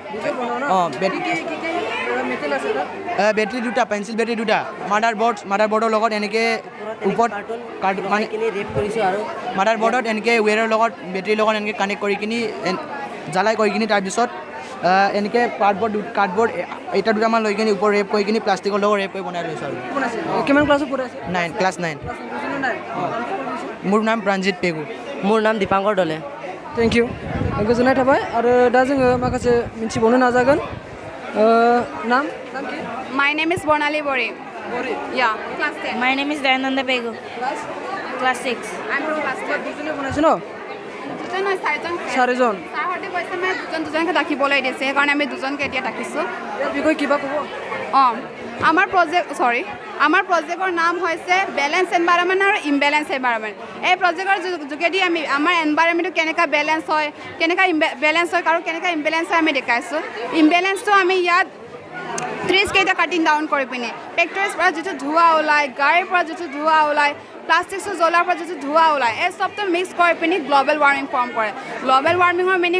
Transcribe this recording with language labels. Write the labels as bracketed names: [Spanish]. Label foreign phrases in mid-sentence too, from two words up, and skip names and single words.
[Assamese] বেটাৰী দুটা পেঞ্চিল বেটাৰী দুটা মাদাৰবৰ্ডৰ লগত এনেকৈ ওপৰত মানে ৰেপ কৰিছোঁ আৰু মাদাৰবৰ্ডত এনেকৈ ৱেৰৰ লগত বেটাৰীৰ লগত এনেকৈ কানেক্ট কৰি কিনি জ্বালাই কৰি কিনি তাৰপিছত এনেকৈ কাৰ্ডবৰ্ড এটা দুটামান লৈ কিনি ওপৰত ৰেপ কৰি কিনি প্লাষ্টিকৰ লগত ৰেপ কৰি বনাই লৈছোঁ আৰু কিমান ক্লাছত পঢ়ি আছে 9 ক্লাছ 9 মোৰ নাম প্ৰাণজিত পেগু মোৰ নাম দীপাংকৰ ডলে [English] thank you [Bodo] गोजोननाय थाबाय आरो दा जोङो माखासे मिथिबावनो नाजागोन [Assamese] নাম কি [English] My name is Bornali Bori. Yeah, class 10. My name is Dayananda Pegu. Class 6. I'm from class 10. [Assamese] দুজনে বনাইছে ন দুজন নহয় চাৰিজন ছাৰহঁতে কৈছে মানে দুজনকে ডাকিবলৈ দিছে সেইকাৰণে আমি দুজনকে এতিয়া ডাকিছোঁ ইয়াৰ বিষয়ে কিবা ক'ব অঁ আমাৰ প্ৰজেক্টৰ নাম হৈছে [English] balance environment [Assamese] আৰু [English] imbalance environment [Assamese] এই প্ৰজেক্টৰ যোগেদি আমি আমাৰ এনভাইৰনমেণ্টটো কেনেকৈ বেলেঞ্চ হয় আৰু কেনেকৈ ইমবেলেঞ্চ হয় আমি দেখাইছোঁ ইমবেলেঞ্চটো আমি ইয়াত ট্ৰিজকেইটা [English] cutting down [Assamese] কৰি পিনে ফেক্টৰীৰ পৰা যিটো ধোঁৱা ওলায় গাড়ীৰ পৰা যিটো ধোঁৱা ওলায় প্লাষ্টিকটো জ্বলাৰ পৰা যিটো ধোঁৱা ওলায় এই চবটো মিক্স কৰি পিনি [English] global warming form [Assamese] কৰে [English] global warmingৰ meaning